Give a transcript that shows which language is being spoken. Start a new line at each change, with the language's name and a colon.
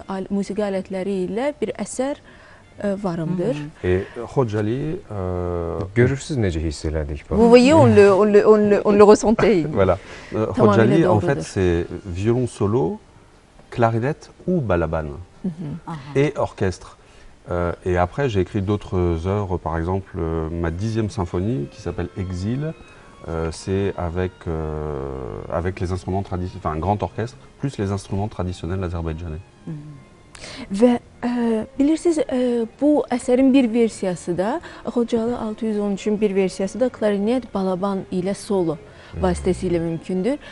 Azerbaijani: musiqi alətləri ilə bir əsər varımdır.
French: Et Khojaly...
Azerbaijani: Görürsünüz necə hiss elədik?
French: Vous voyez, on le ressentait. Voilà. Khojaly, en fait, c'est violon solo, clarinette ou balabane et orchestre. Et après, j'ai écrit d'autres œuvres, par exemple ma 10e symphonie qui s'appelle Exil. C'est avec les instruments traditionnels, enfin un grand orchestre, plus les instruments traditionnels azerbaïdjanais.
Azerbaijani: Və bilirsiniz, bu əsərin bir versiyası da, Xocalı 613-ün bir versiyası da klarinet, balaban ilə solo vasitəsilə mümkündür.